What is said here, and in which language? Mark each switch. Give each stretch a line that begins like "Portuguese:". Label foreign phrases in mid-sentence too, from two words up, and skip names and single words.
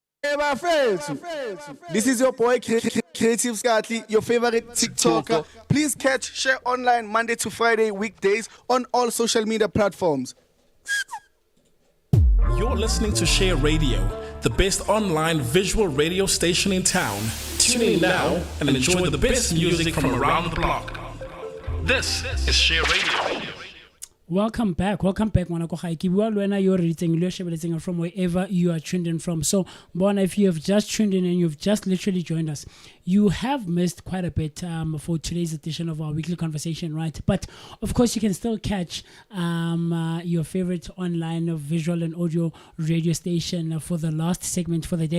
Zulu: Hey, bafethu.
English: This is your boy Creative Skatli, your favorite TikToker. Please catch Share Online Monday to Friday weekdays on all social media platforms. You're listening to Share Radio, the best online visual radio station in town. Tune in now and enjoy the best music from around the block. This is Share Radio. Welcome back.
Tswana: Ngwanako ga ke bua le wena yo re ritseng le shebeletseng
English: from wherever you are tuned in from. So, Bona, if you have just tuned in and you've just literally joined us, you have missed quite a bit for today's edition of our weekly conversation, right? But of course, you can still catch your favorite online visual and audio radio station for the last segment for the day.